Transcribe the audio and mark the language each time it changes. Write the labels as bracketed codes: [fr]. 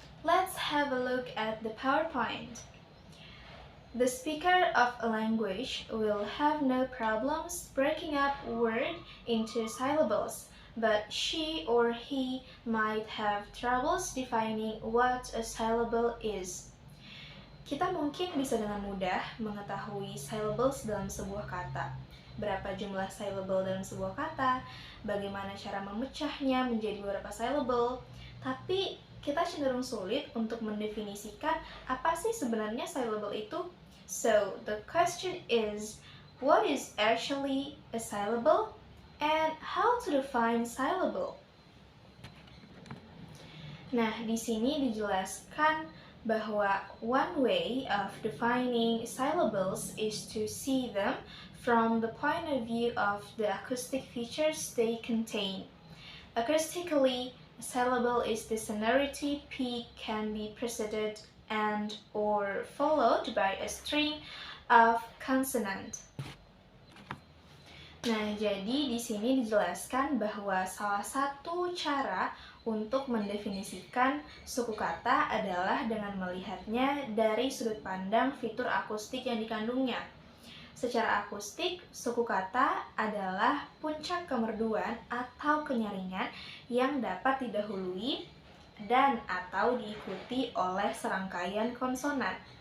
[en] Let's have a look at the PowerPoint. The speaker of a language will have no problems breaking up word into syllables, but she or he might have troubles defining what a syllable is. [id] Kita mungkin bisa dengan mudah mengetahui syllables dalam sebuah kata. Berapa jumlah syllable dalam sebuah kata, bagaimana cara memecahnya menjadi beberapa syllable, tapi kita cenderung sulit untuk mendefinisikan apa sih sebenarnya syllable itu. [en] So, the question is, what is actually a syllable and how to define syllable? [id] Nah, di sini dijelaskan bahwa [en] one way of defining syllables is to see them from the point of view of the acoustic features they contain. Acoustically, a syllable is the sonority peak can be preceded and or followed by a string of consonant. [id] Nah, jadi di sini dijelaskan bahwa salah satu cara untuk mendefinisikan suku kata adalah dengan melihatnya dari sudut pandang fitur akustik yang dikandungnya. Secara akustik, suku kata adalah puncak kemerduan atau kenyaringan yang dapat didahului dan atau diikuti oleh serangkaian konsonan.